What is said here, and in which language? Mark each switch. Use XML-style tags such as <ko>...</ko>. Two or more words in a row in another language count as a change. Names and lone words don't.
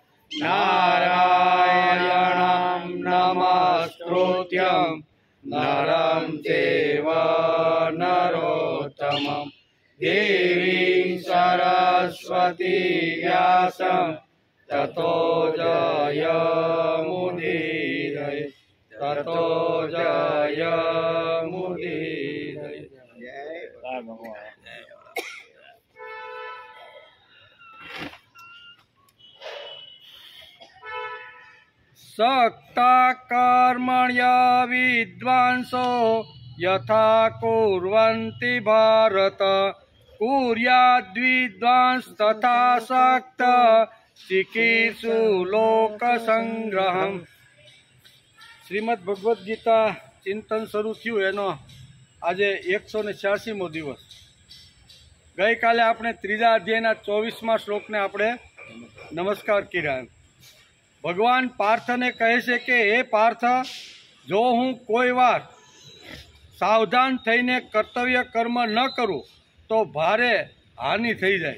<sa>નારાયણં નમસ્કૃત્યં નરં ચૈવ નરોત્તમં દેવીં સરસ્વતી વ્યાસં તતો જયમુદીરયે તતો જયમુદીરયે. सक्ता कर्मण्य विद्वांसो यथा कुर्वन्ति भारत कुर्याद्विद्वांस तथा सक्त चिकीर्षु लोक संग्रहम.</sa> <gu>શ્રીમદ ભગવદ્ ગીતા ચિંતન શરૂ થયું એનો આજે 186મો દિવસ. ગઈકાલે આપણે ત્રીજા અધ્યાયના 24મા શ્લોકને આપણે નમસ્કાર કર્યા. ભગવાન પાર્થને કહે છે કે હે પાર્થ, જો હું કોઈ વાર સાવધાન થઈને કર્તવ્ય કર્મ ન કરું તો ભારે હાનિ થઈ જાય.</gu>